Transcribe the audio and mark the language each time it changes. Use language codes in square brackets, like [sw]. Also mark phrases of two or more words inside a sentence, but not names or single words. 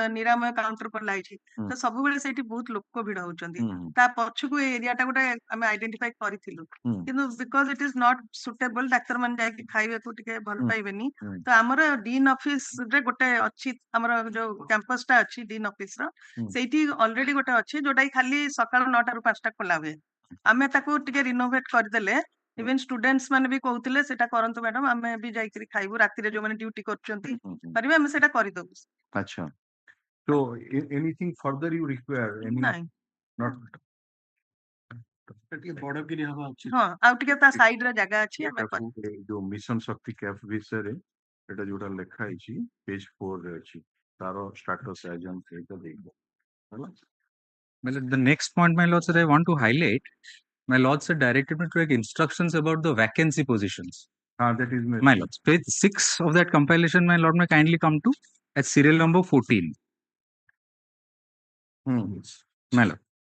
[or] ନିରାମୟ କାଉଣ୍ଟର પર ଲାଗିଛି ତ ସବୁବେଳେ ସେଇଠି ବହୁତ ଲୋକ ଭିଡ ହଉଛନ୍ତି ତା ପଛକୁ ଏ ଏରିଆ ଟା ଗୋଟେ ଆମେ ଆଇଡେଣ୍ଟିଫାଇ କରିଥିଲୁ କିନ୍ତୁ [en] because it is not suitable [or] ଡାକ୍ତର ମାନେ ଯାଇକି ଖାଇବାକୁ ଟିକେ ଭଲ ପାଇବେନି ତ ଆମର [en] dean office [or] ରେ ଗୋଟେ ଅଛି ଆମର ଯୋଉ କ୍ୟାମ୍ପସ ଟା ଅଛି [en] dean office [or] ର ସେଇଠି ଅଲରେଡି ଗୋଟେ ଅଛି ଯୋଉଟା କି ଖାଲି ସକାଳ 9ଟାରୁ 5ଟା ଖୋଲା ହୁଏ ଆମେ ତାକୁ ଟିକେ ରିନୋଭେଟ କରିଦେଲେ [en] even students [or] ମାନେ ବି କହୁଥିଲେ ସେଟା କରନ୍ତୁ ମ୍ୟାଡମ ଆମେ ବି ଯାଇକିରି ଖାଇବୁ ରାତିରେ ଯୋଉମାନେ ଡ୍ୟୁଟି କରୁଛନ୍ତି କରିବେ ଆମେ ସେଟା କରିଦବୁ [en] Acha. So anything further you require? Any [or] ନାଇଁ [en] not [or] ଟିକେ ବଡ କିରି ହବା ଅଛି ହଁ ଆଉ ଟିକେ ତା ସାଇଡ୍ ରେ ଜାଗା ଅଛି ଆମେ ଏଟାକୁ ଯୋଉ ମିଶନ ଶକ୍ତି କ୍ୟାଫ୍ ବିଷୟରେ ଏଟା ଯୋଉଟା ଲେଖା ହେଇଛି ପେଜ 4 ରେ ଅଛି ତାର ଷ୍ଟାଟସ୍ ଏଜେଣ୍ଟ ଏଇଟା ଦେଇବ ହେଲା। [en] My lord, the next point, my lords, that I want to highlight, my lords had directed me to take instructions about the vacancy positions. That is My lords, page 6 of that compilation, my lord, may kindly come to at serial number 14. My lord.